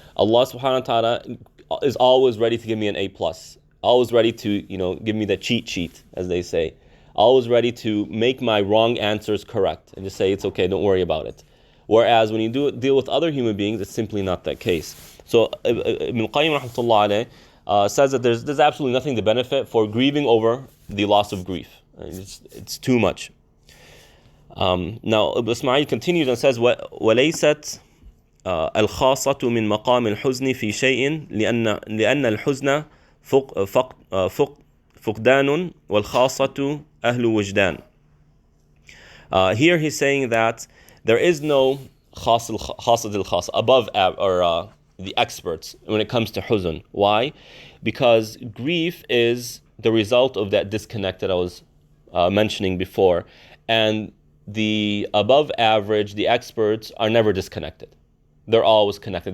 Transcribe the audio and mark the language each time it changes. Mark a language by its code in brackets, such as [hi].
[en] Allah subhanahu wa ta'ala is always ready to give me an A+, always ready to, give me the cheat sheet, as they say, always ready to make my wrong answers correct and just say it's okay, don't worry about it. Whereas when you deal with other human beings, it's simply not that case. So Ibn Qayyim rahmatullah alayh says that there's absolutely nothing to benefit for grieving over the loss of grief. It's too much. Now Ibn Ismail continues and says, [ar] وَلَيْسَتْ الخاصة من مقام الحزن في شيء لأن الحزن فقدان والخاصة أهل وجدان. [en] Here he's saying that there is no khas above the experts when it comes to huzn. Why? Because grief is the result of that disconnect that I was mentioning before, and the above average, the experts, are never disconnected. They're always connected.